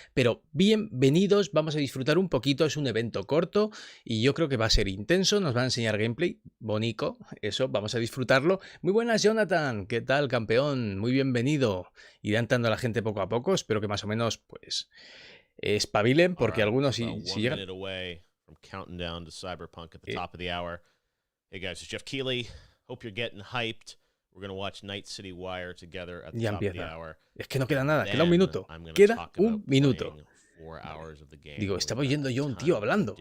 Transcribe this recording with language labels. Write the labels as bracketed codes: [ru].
[es] Pero bienvenidos, vamos a disfrutar un poquito. Es un evento corto y yo creo que va a ser intenso. Nos van a enseñar gameplay, bonito, eso, vamos a disfrutarlo. Muy buenas, Jonathan, ¿qué tal, campeón? Muy bienvenido. Irá entrando la gente poco a poco, espero que más o menos, pues... espabilen, porque algunos si llegan... [en] Cyberpunk at the top of the hour. Hey guys, it's Jeff Keighley. Hope you're getting hyped. We're going to watch Night City Wire together at the [es] Ya [en] top of the [es] empieza. [en] hour. [es] Es que no queda nada, queda un minuto. Queda un minuto. Digo, estaba oyendo yo a un tío hablando.